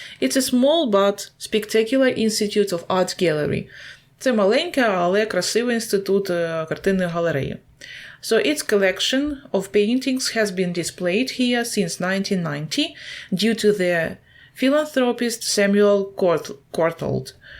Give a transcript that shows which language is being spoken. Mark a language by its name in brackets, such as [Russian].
[English] It's a small but spectacular institute of art gallery. [Ukrainian] Це маленьке, але красивий інститут картинної галереї. [English] So its collection of paintings has been displayed here since 1990 due to the philanthropist Samuel Courtauld.